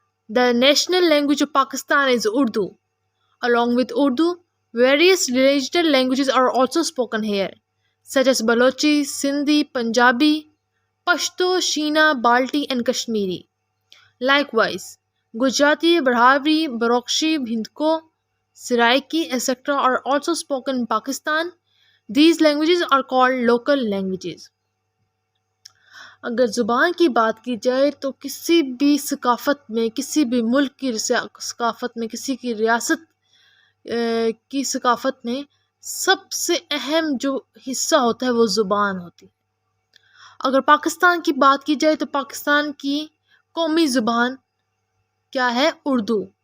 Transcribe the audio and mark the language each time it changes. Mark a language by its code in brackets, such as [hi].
[en] The national language of Pakistan is Urdu. Along with Urdu, various regional languages are also spoken here, such as Balochi, Sindhi, Punjabi, Pashto, Sheena, Balti, and Kashmiri. Likewise, Gujarati, Brahari, Baroqshi, Hindko, Saraiki, etc. are also spoken in Pakistan. These languages are called local languages. [ur] اگر زبان کی بات کی جائے تو کسی بھی ثقافت میں، کسی بھی ملک کی ثقافت میں، کسی کی ریاست کی ثقافت میں سب سے اہم جو حصہ ہوتا ہے وہ زبان ہوتی ہے. اگر پاکستان کی بات کی جائے تو پاکستان کی قومی زبان کیا ہے؟ اردو.